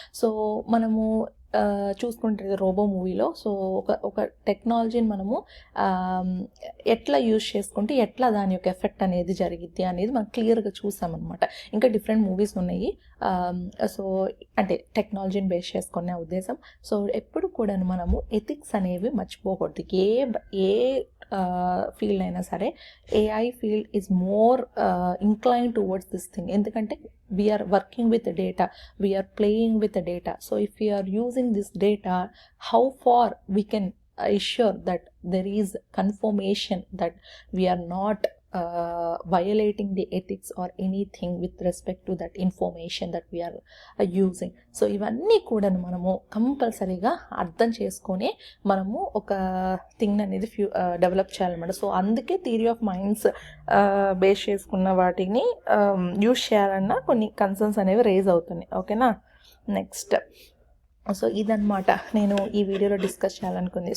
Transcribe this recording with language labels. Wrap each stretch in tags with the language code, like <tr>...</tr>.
<te>So మనము చూసుకుంటే robo మూవీలో సో ఒక టెక్నాలజీని మనము ఎట్లా యూజ్ చేసుకుంటే ఎట్లా దాని యొక్క ఎఫెక్ట్ అనేది జరిగిద్ది అనేది మనం క్లియర్గా చూసామన్నమాట. ఇంకా డిఫరెంట్ మూవీస్ ఉన్నాయి. సో అంటే టెక్నాలజీని బేస్ చేసుకునే ఉద్దేశం. సో ఎప్పుడు కూడా మనము ఎథిక్స్ అనేవి మర్చిపోకూడదు. ఏ ఫీల్డ్ అయినా సరే</te> <en>AI field is more incline towards this thing.</en> <te>ఎందుకంటే</te> <en>we are working with the data, we are playing with the data. So if we are using this data, how far we can assure that there is confirmation that we are not violating the ethics or anything with respect to that information that we are using.</en> <te>So ఇవన్నీ కూడా మనము కంపల్సరీగా అర్థం చేసుకొని మనము ఒక thing అనేది develop చేయాలన్నమాట. సో అందుకే థియరీ ఆఫ్ మైండ్స్ బేస్ చేసుకున్న వాటిని యూజ్ చేయాలన్న కొన్ని కన్సర్న్స్ అనేవి రేజ్ అవుతున్నాయి. ఓకేనా? నెక్స్ట్ సో ఇదన్నమాట నేను ఈ వీడియోలో డిస్కస్ చేయాలనుకుంది.</te>